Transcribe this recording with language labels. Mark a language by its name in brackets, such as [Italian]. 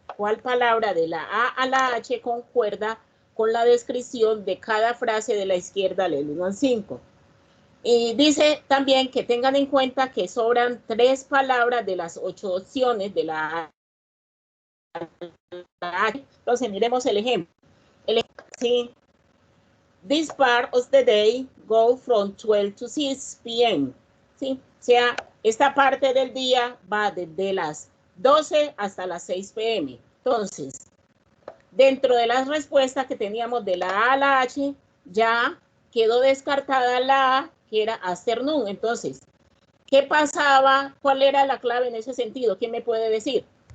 [Spanish] ¿Cuál palabra de la A a la H concuerda con la descripción de cada frase de la izquierda del 1 al 5? Y dice también que tengan en cuenta que sobran 3 palabras de las 8 opciones de la A a la H. Entonces, miremos el ejemplo. ¿Sí? [English] This part of the day go from 12 to 6 p.m. [Spanish] ¿Sí? O sea, esta parte del día va desde las 12 hasta las 6 p.m. Entonces, dentro de las respuestas que teníamos de la A a la H, ya quedó descartada la A, que era afternoon. Entonces, ¿qué pasaba? ¿Cuál era la clave en ese sentido? ¿Quién me puede decir?